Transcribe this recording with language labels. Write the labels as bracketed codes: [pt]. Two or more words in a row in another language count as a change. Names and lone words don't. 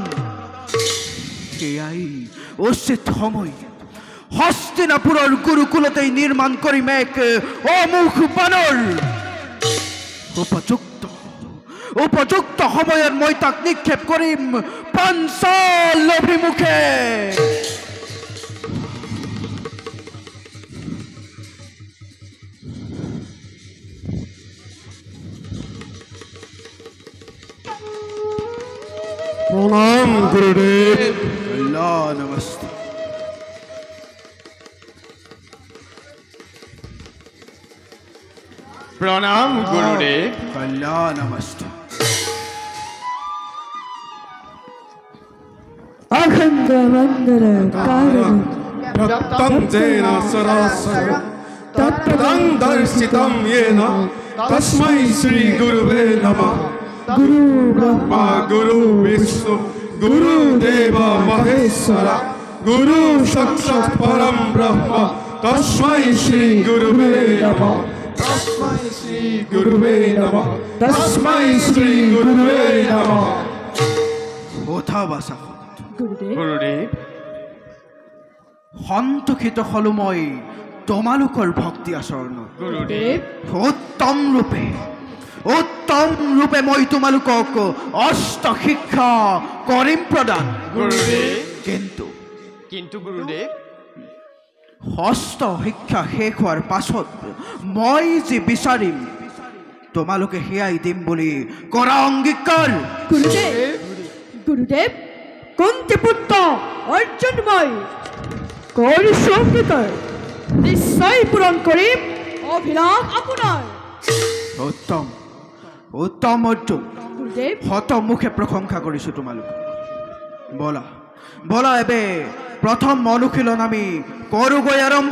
[as] সেয়াই উচিত সময়। হস্তিনাপুৰৰ গুৰুকুলতেই নিৰ্মাণ কৰিম এক অমুখ বানৰ। উপযুক্ত সময়ত মই তাক নিক্ষেপ কৰিম পাঞ্চাল অভিমুখে। প্রণাম গুরুদেব। নমস্তে। প্ৰণাম গুৰুদেৱ। নমস্তে। [sa] अखंड वंदन कारण व्यक्तं जेन सरासर तत्पदं दर्शितं येन तस्मै श्री गुरुवे नमः। गुरु ब्रह्मा गुरु विष्णु गुरुदेव महेश्वर गुरु साक्षात् परम ब्रह्म तस्मै श्री गुरुवे नमः। तस्मै श्री गुरुवे नमः। तस्मै श्री गुरुवे नमः। [as] কথাবাচা गुरुदेव গুৰুদেৱ। সন্তোষিত হলো মই তোমালোকৰ ভক্তি আচৰণত। গুৰুদেৱ। উত্তম ৰূপে মই তোমালোকক অষ্ট শিক্ষা কৰিম প্ৰদান। গুৰুদেৱ। কিন্তু গুৰুদেৱ, ষষ্ঠ শিক্ষা শেষ হোৱাৰ পাছত মই যি বিচাৰিম তোমালোকে সেয়াই দিম বুলি কৰা অংগীকাৰ। গুৰুদেৱ কুন্তী পুত্ৰ অৰ্জুন মই কৰিছো অংগীকাৰ, নিশ্চয় পূৰণ কৰিম অভিলাষ আপোনাৰ। উত্তম অৰ্জুন, গুৰুদেৱ শতমুখে প্ৰশংসা কৰিছো তোমালোক। বলা এবে প্ৰথম অনুশীলন আমি কৰোগৈ আৰম্ভ।